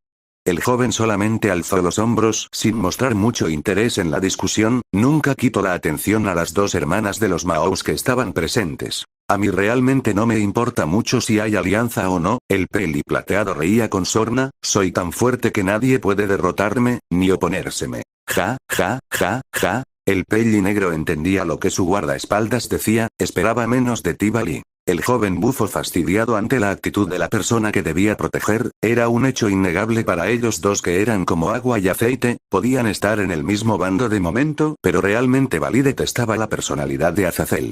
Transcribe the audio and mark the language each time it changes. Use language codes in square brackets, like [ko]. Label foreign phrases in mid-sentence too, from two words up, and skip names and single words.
[es] El joven solamente alzó los hombros sin mostrar mucho interés en la discusión. Nunca quitó la atención a las dos hermanas de los Maos que estaban presentes. A mí realmente no me importa mucho si hay alianza o no. El peli plateado reía con sorna. Soy tan fuerte que nadie puede derrotarme, ni oponérseme. Ja, ja, ja, ja. El peli negro entendía lo que su guardaespaldas decía. Esperaba menos de ti, Bali. El joven bufo, fastidiado ante la actitud de la persona que debía proteger, era un hecho innegable para ellos dos que eran como agua y aceite. Podían estar en el mismo bando de momento, pero realmente Bali detestaba la personalidad de Azazel.